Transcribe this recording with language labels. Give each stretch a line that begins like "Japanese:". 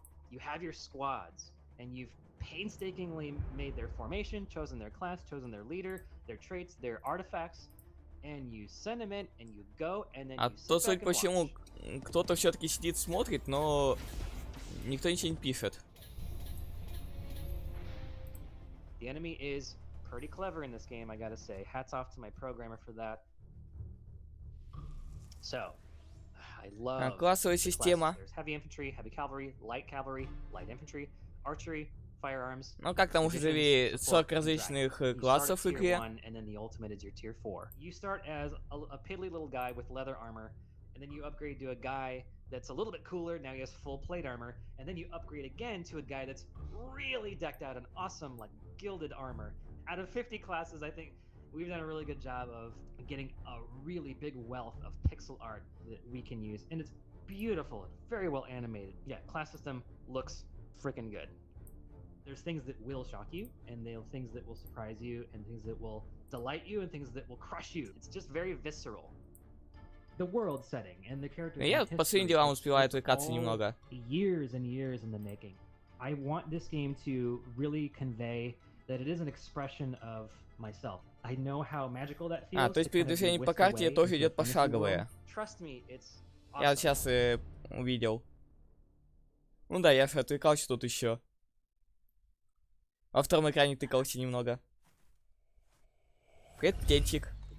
English: You have your squads, and you've painstakingly made their formation, chosen their class, chosen their leader, their traits, their artifacts, and you send them in, and you go, and then
Russian: А то, судя по всему, кто-то все-таки сидит, смотрит, но никто ничего не пишет.
English: The enemy is pretty clever in this game, I gotta say. Hats off to my programmer for that. So, I love
Russian: классовая система.
English: There's heavy infantry, heavy cavalry, light infantry, archery, firearms.
Russian: Ну, как там уже завели 40 различных классов в игре.
English: And then the ultimate is your tier 4. You start as a piddly little guy with leather armor, and then you upgrade to a guy that's a little bit cooler. Now he has full plate armor, and then you upgrade again to a guy that's really decked out in awesome, like, gilded armor. Out of 50 classes, I think we've done a really good job of getting a really big wealth of pixel art that we can use, and it's beautiful, very well animated. Yeah, class system looks freaking good. There's things that will shock you, and there are things that will surprise you, and things that will delight you, and things that will crush you. It's just very visceral. The world setting and the characters.
Russian: Я по своим делам успеваю отвлекаться немного.
English: Years and years in the making. I want this game to really convey that it is an expression of myself. I know how magical that feels.
Russian: То есть передвижение по карте тоже идет пошаговое.
English: Trust me, it's awesome.
Russian: Я сейчас увидел. Ну да, я же отвлекался тут еще. Во втором экране тыкался немного. Привет, птенчик.